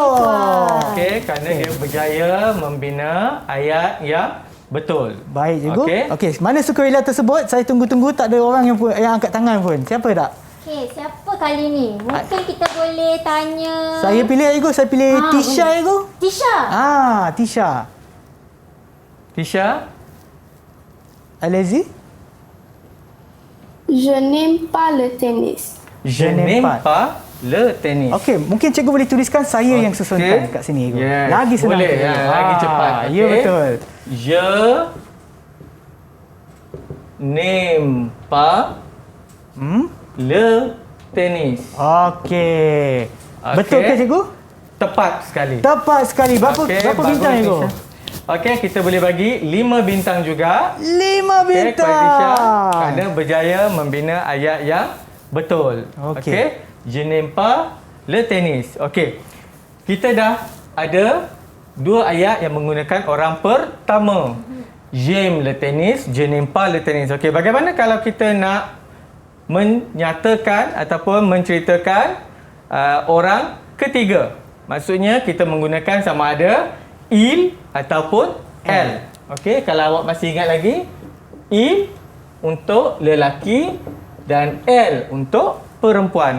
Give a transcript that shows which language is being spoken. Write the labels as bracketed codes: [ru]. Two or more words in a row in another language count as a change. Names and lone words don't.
[ms] Okey, kerana dia berjaya membina ayat yang betul. Baik, cikgu. Okey. Okey, mana sukarela tersebut? Saya tunggu-tunggu, tak ada orang yang angkat tangan pun. Siapa tak? Okey, siapa kali ni? Mungkin kita boleh tanya... Saya pilih, cikgu. Saya pilih Tisha, cikgu. Tisha. Tisha. Tisha? [fr] Allez-y. Je n'aime pas le tennis. Je n'aime pas le tennis. [ms] Okey, mungkin cikgu boleh tuliskan saya yang susunkan kat sini, cikgu. [en] Yes. [ms] Lagi senang. Boleh, cikgu. lagi cepat. Ya, Okey. betul. [fr] Je n'aime pas le tennis. [ms] Okey. Betul ke, cikgu? Tepat sekali. Tepat sekali. Berapa Okey, berapa bagus, bintang, cikgu? Tisha. Okey, kita boleh bagi 5 bintang juga. 5 Okey, bintang. kepada Tisha kerana berjaya membina ayat yang betul. Okey. Okey. [fr] Je n'aime pas le tennis. [ms] Okey. Kita dah ada 2 ayat yang menggunakan orang pertama. [fr] J'aime le tennis, je n'aime pas le tennis. [ms] Okey, bagaimana kalau kita nak menyatakan ataupun menceritakan orang ketiga? Maksudnya kita menggunakan sama ada il ataupun elle. Okey, kalau awak masih ingat lagi, il untuk lelaki dan elle untuk perempuan.